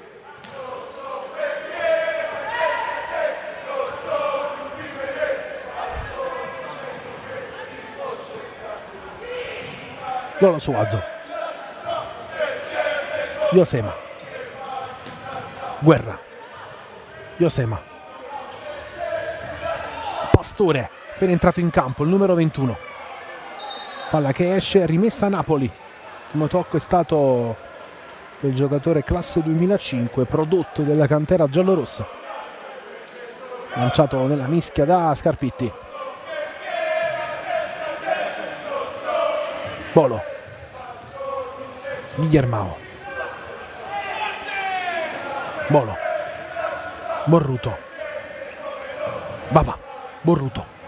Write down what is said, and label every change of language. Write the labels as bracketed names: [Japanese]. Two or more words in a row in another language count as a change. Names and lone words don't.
[Italian] Lolo Suazo, Josema, Guerra, Josema, Pastore, appena entrato in campo, il numero 21. Palla che esce, rimessa a Napoli. Il primo tocco è stato del giocatore classe 2005, prodotto della cantera giallorossa, lanciato nella mischia da Scarpitti. Bolo, Guillermao, Bolo, Borruto, Vava, Borruto,